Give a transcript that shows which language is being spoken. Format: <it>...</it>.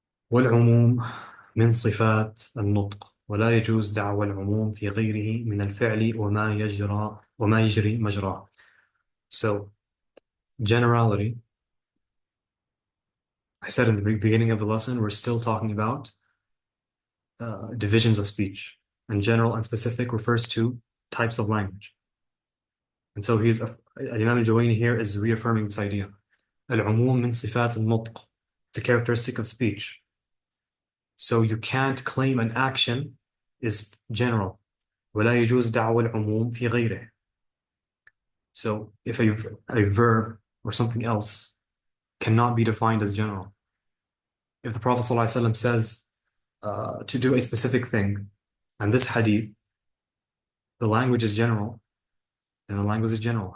<ar>والعموم من صفات النطق ولا يجوز دعوى العموم في غيره من الفعل وما يجري مجراه.</ar> <en>So generality, I said in the beginning of the lesson, we're still talking about divisions of speech, and general and specific refers to types of language. And so Imam al-Juwayni here is reaffirming this idea.</en> <ar>العموم من صفات النطق.</ar> <en>It's a characteristic of speech. So you can't claim an action is general.</en> <ar>ولا يجوز دعوى العموم في غيره.</ar> <en>So if a verb or something else cannot be defined as general. If the Prophet ﷺ says to do a specific thing, and this hadith, the language is general, then the language is general.</en>